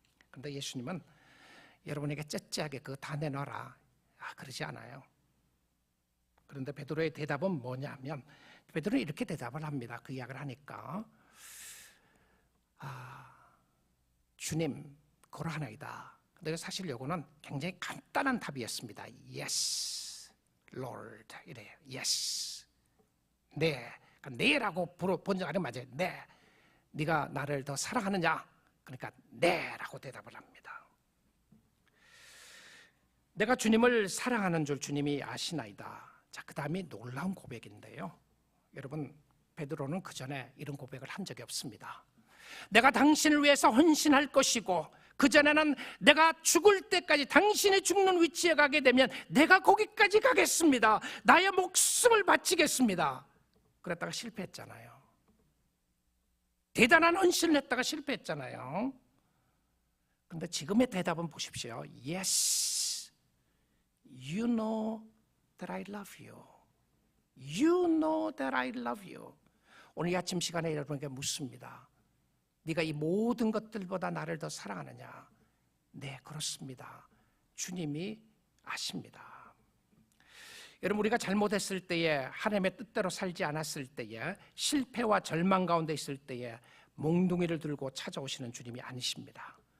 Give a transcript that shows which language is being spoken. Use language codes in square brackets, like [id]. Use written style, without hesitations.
[ko] 그런데 예수님은 여러분에게 째째하게 그거 다 내놔라, 그러지 않아요. 그런데 베드로의 대답은 뭐냐면, 베드로는 이렇게 대답을 합니다. 그 이야기를 하니까, 주님 고라하나이다. 근데 사실 요거는 굉장히 간단한 답이었습니다. [en] Yes, Lord [ko] 이래요. [en] Yes, 네. [ko] 네라고 번역하면 맞아요. 네. 네가 나를 더 사랑하느냐? 그러니까 네라고 대답을 합니다. 내가 주님을 사랑하는 줄 주님이 아시나이다. 자, 그 다음이 놀라운 고백인데요. 여러분, 베드로는 그 전에 이런 고백을 한 적이 없습니다. 내가 당신을 위해서 헌신할 것이고, 그 전에는 내가 죽을 때까지 당신이 죽는 위치에 가게 되면 내가 거기까지 가겠습니다. 나의 목숨을 바치겠습니다. 그랬다가 실패했잖아요. 대단한 헌신을 했다가 실패했잖아요. 그런데 지금의 대답은 보십시오. [en] Yes, you know that I love you. You know that I love you. [ko] 오늘 아침 시간에 여러분에게 묻습니다. 네가 이 모든 것들보다 나를 더 사랑하느냐? 네, 그렇습니다. 주님이 아십니다. 여러분, 우리가 잘못했을 때에, 하나님의 뜻대로 살지 않았을 때에, 실패와 절망 가운데 있을 때에 몽둥이를 들고 찾아오시는 주님이 아니십니다.